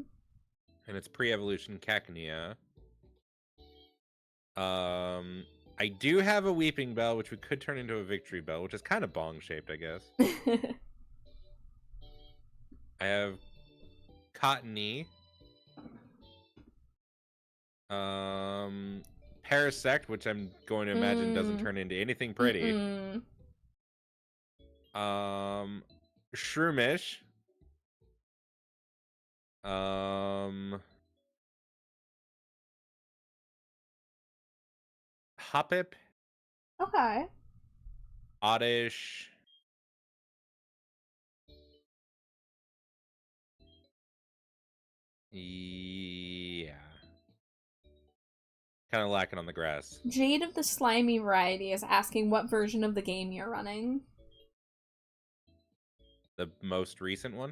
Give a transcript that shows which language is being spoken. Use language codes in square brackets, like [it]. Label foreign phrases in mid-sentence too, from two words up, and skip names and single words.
[en] And it's pre-evolution Cacnea. I do have a Weeping Bell, which we could turn into a Victory Bell, which is kind of bong-shaped, I guess. I have Cottony. Parasect, which I'm going to imagine doesn't turn into anything pretty. Shroomish. Hoppip. Okay. Oddish. Yeah. Kind of lacking on the grass. Jade of the Slimy variety is asking what version of the game you're running. The most recent one?